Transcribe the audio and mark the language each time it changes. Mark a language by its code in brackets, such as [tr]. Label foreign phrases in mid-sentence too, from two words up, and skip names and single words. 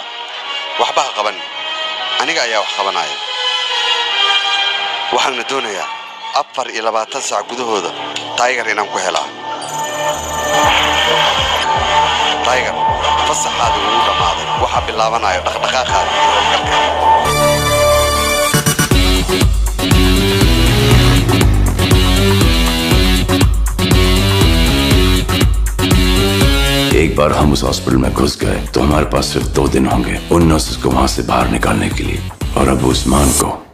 [so] waxba ha qaban aniga ayaa wax qabanaya waxaan doonayaa 24 saac gudahooda Tiger inaan ku helaa Tiger fasaxaadu ugu dhamaaday waxa bilaabanayo dhaqdhaqaaqaada iyo hawlgalka [hi] एक बार हम उस हॉस्पिटल में घुस गए तो हमारे पास सिर्फ 2 दिन होंगे उन नर्सेस को वहां से बाहर निकालने के लिए और अब उस्मान को